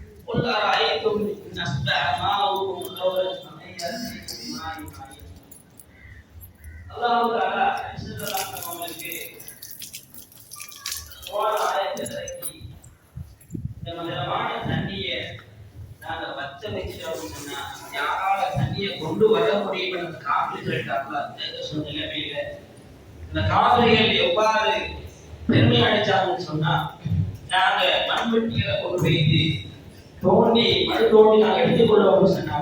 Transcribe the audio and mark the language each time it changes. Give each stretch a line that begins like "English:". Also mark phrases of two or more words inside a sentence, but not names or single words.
Arabic: قل أرأيتم إن أصبح ماؤكم غورا فمن يأتيكم بماء معين.
Tamil: அல்லாஹ் தஆலா அவர்களுக்கு குர்ஆன் ஆயத்தை இறக்கி இந்த மதுரமான தண்ணியை நாங்கள் வச்ச வச்சோம்னா யாரால தண்ணியை கொண்டு வர முடியும் காப்பிட்டு சொன்ன நிலைமையில இந்த காவிரிகள் எவ்வாறு பெருமை அடைச்சாங்கன்னு சொன்னா நாங்க மண்வெட்டிகளை கொண்டு வைத்து தோண்டி மண் தோண்டி நாங்கள் எடுத்துக்கொள்வோம்னு சொன்னாங்க.